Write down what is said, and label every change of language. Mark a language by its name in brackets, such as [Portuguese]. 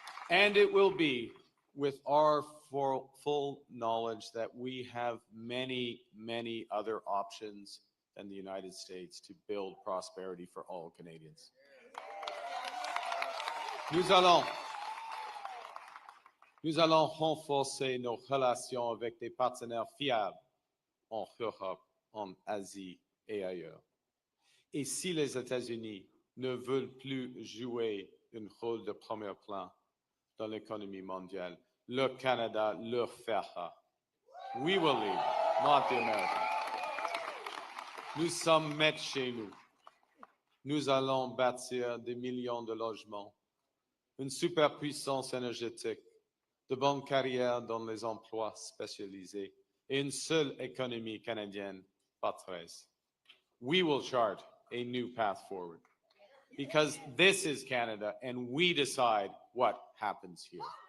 [English] And it will be with our full knowledge that we have many, many other options than the United States to build prosperity for all Canadians. [French] Nous allons renforcer nos relations avec des partenaires fiables en Europe, en Asie et ailleurs. Et si les États-Unis ne veulent plus jouer un rôle de premier plan dans l'économie mondiale, le Canada leur fera. [English] We will lead, not the Americans. [French] Nous sommes maîtres chez nous. Nous allons bâtir des millions de logements, une superpuissance énergétique, de bonnes carrières dans les emplois spécialisés et une seule économie canadienne patronne. [English] We will chart a new path forward because this is Canada and we decide what happens here.